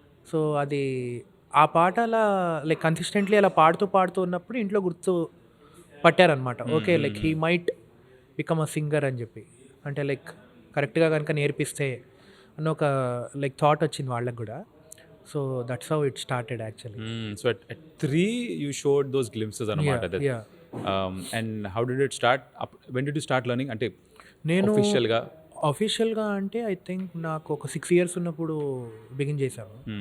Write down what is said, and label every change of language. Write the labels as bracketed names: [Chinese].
[Telugu] So అది ఆ పాట అలా లైక్ కన్సిస్టెంట్లీ అలా పాడుతూ ఉన్నప్పుడు ఇంట్లో గుర్తు పట్టారనమాట. [English] okay like he might become a singer [Telugu] అని చెప్పి, అంటే లైక్ కరెక్ట్గా కనుక నేర్పిస్తే అన్న ఒక లైక్ థాట్ వచ్చింది వాళ్ళకి కూడా. [English] So that's how it started actually. So at 3 you showed those glimpses అన్నమాట. And how did it start? When did you start learning? [Telugu] అంటే నేను అఫీషియల్గా అంటే [English] I think [Telugu] నాకు ఒక 6 years ఉన్నప్పుడు బిగిన్ చేశాను.